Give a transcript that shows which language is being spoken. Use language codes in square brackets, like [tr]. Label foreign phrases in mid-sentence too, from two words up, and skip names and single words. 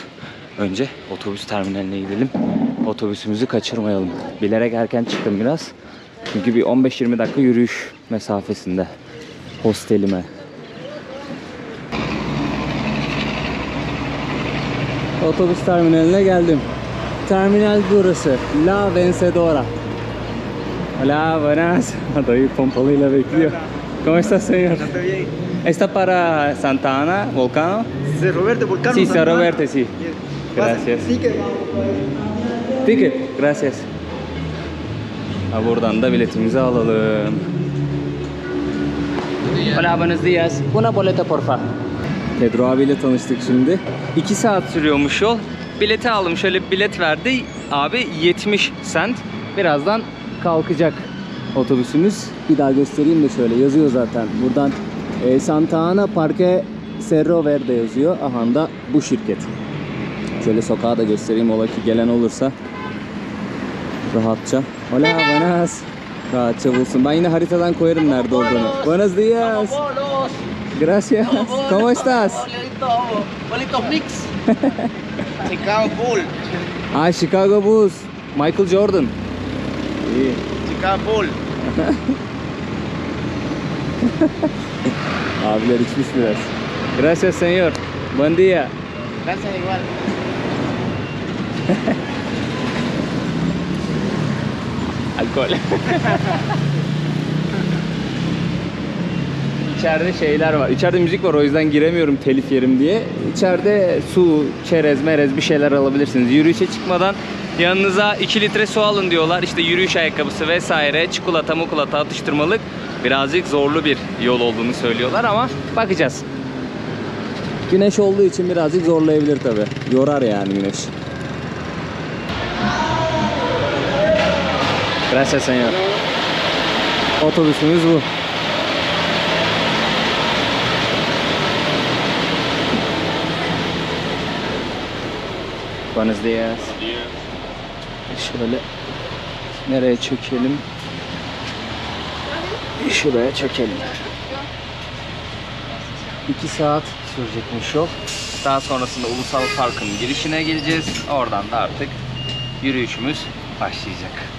[tr] Önce otobüs terminaline gidelim. Otobüsümüzü kaçırmayalım. Bilerek erken çıktım biraz. Çünkü bir 15-20 dakika yürüyüş mesafesinde hostelime. Otobüs terminaline geldim. Terminal burası. La Vencedora. [es] Hola, buenas. [tr] Dayı pompalıyla bekliyor. [es] ¿Cómo estás, señor? ¿Está para Santa Ana, Volcano? Cerro Verde, Volcano. Sí, Cerro Verde, sí. Gracias. Ticket. Gracias. [tr] Ha, buradan da biletimizi alalım. [es] Hola, buenos días. Una boleta, porfa. [tr] Pedro abiyle tanıştık şimdi. 2 saat sürüyormuş yol. Bileti aldım. Şöyle bir bilet verdi. Abi 70 cent. Birazdan kalkacak otobüsümüz. Bir daha göstereyim de şöyle. Yazıyor zaten. Buradan Santa Ana Parque Cerro Verde yazıyor. Aha da bu şirket. Şöyle sokağa da göstereyim. Ola ki gelen olursa rahatça. [es] Hola, buenas. [tr] Rahatça bulsun. Ben yine haritadan koyarım nerede olduğunu. [es] Buenos días. Gracias. ¿Cómo estás? Bolitos mix. Chicago Bull. Ah, Chicago Bulls. Michael Jordan. [tr] İyi. Chicago Bull. Abiler içmiş biraz. [es] Gracias, señor. Buen día. Gracias igual. [tr] Alkol. İçeride şeyler var. İçeride müzik var, o yüzden giremiyorum telif yerim diye. İçeride su, çerez, merez bir şeyler alabilirsiniz. Yürüyüşe çıkmadan yanınıza 2 litre su alın diyorlar. İşte yürüyüş ayakkabısı vesaire, çikolata, mukulata, atıştırmalık. Birazcık zorlu bir yol olduğunu söylüyorlar ama bakacağız. Güneş olduğu için birazcık zorlayabilir tabi. Yorar yani güneş. [es] Gracias, señor. [tr] Otobüsümüz bu. [es] Buenos días. [tr] Şöyle nereye çökelim? Şuraya çökelim. 2 saat sürecekmiş yol. Daha sonrasında Ulusal Park'ın girişine geleceğiz. Oradan da artık yürüyüşümüz başlayacak.